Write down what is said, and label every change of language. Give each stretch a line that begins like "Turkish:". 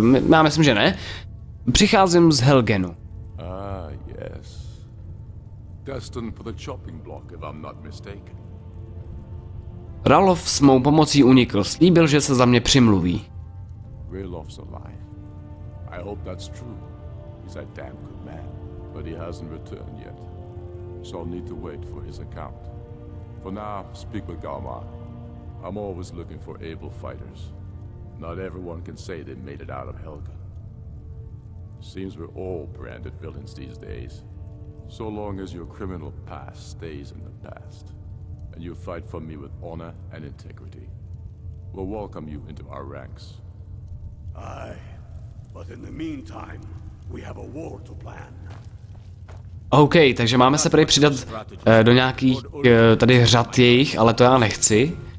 Czech: Já myslím, že ne. Přicházím z Helgenu.
English: Yes. Destined for the chopping block, if I'm not mistaken.
Czech: Ralof s mou pomocí unikl. Slíbil, že se za mě přimluví.
English: Ralof's alive. I hope that's true. He's a damn good man, but he hasn't returned yet. So I'll need to wait for his account. For now, speak with Galmar. I'm always looking for able fighters. Not everyone can say they made it out of Helga. Seems we're all branded villains these days. So long as your criminal past stays in the past, and you fight for me with honor and integrity, we'll welcome you into our ranks. Aye, but in the meantime, we have a war to plan.
Czech: OK, takže máme se prý přidat do nějakých tady řad jejich, ale to já nechci.